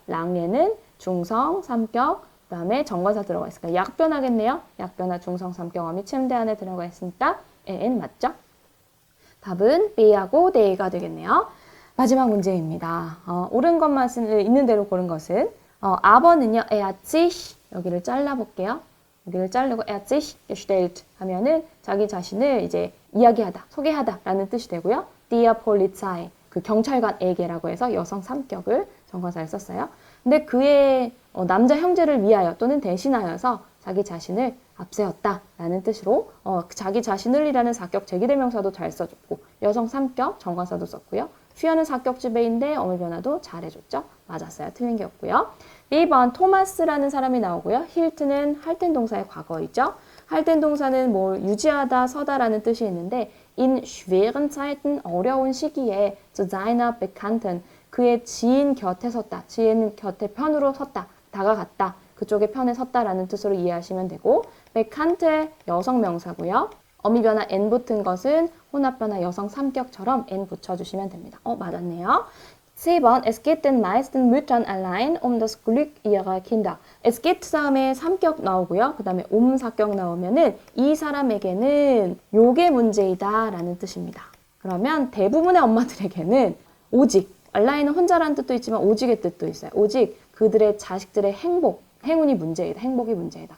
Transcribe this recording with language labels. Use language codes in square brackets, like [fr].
[ko] 랑예는 중성 삼격 그다음에 정관사 들어가 있으니까 약변하겠네요. 약변화 중성 삼격 어미 침대 안에 들어가 있으니까 n 맞죠? 답은 B하고 D가 되겠네요. 마지막 문제입니다. 옳은 것만 있는 대로 고른 것은 A번은요. [de] Er hat sich [ko] 여기를 잘라볼게요. 여기를 자르고 [de] er hat sich gestellt [ko] 하면은 자기 자신을 이제 이야기하다, 소개하다라는 뜻이 되고요. [de] der Polizei [ko] 그 경찰관에게라고 해서 여성 삼격을 정관사를 썼어요. 근데 그의 남자 형제를 위하여 또는 대신하여서 자기 자신을 앞세웠다라는 뜻으로 자기 자신을이라는 사격 제기대명사도 잘 써줬고 여성 삼격 정관사도 썼고요. führ는 사격 지배인데 어미 변화도 잘 해줬죠. 맞았어요. 틀린 게 없고요. 2번 토마스라는 사람이 나오고요. 힐트는 할텐 동사의 과거이죠. 할텐 동사는 뭘 유지하다, 서다라는 뜻이 있는데 [de] in schweren Zeiten [ko] 어려운 시기에 [de] zu seiner Bekannten [ko] 그의 지인 곁에 섰다. 지인 곁에 편으로 섰다. 다가갔다. 그쪽의 편에 섰다라는 뜻으로 이해하시면 되고 bekannte 여성 명사고요. 어미 변화 n 붙은 것은 혼합 변화 여성 3격처럼 n 붙여주시면 됩니다. 맞았네요. [de] 4번 Es geht den meisten Müttern allein um das Glück ihrer Kinder. Es geht [ko] 다음에 3격 나오고요. 그 다음에 4격 나오면은 이 사람에게는 요게 문제이다 라는 뜻입니다. 그러면 대부분의 엄마들에게는 오직, allein은 혼자라는 뜻도 있지만 오직의 뜻도 있어요. 오직 그들의 자식들의 행운이 문제이다. 행복이 문제이다.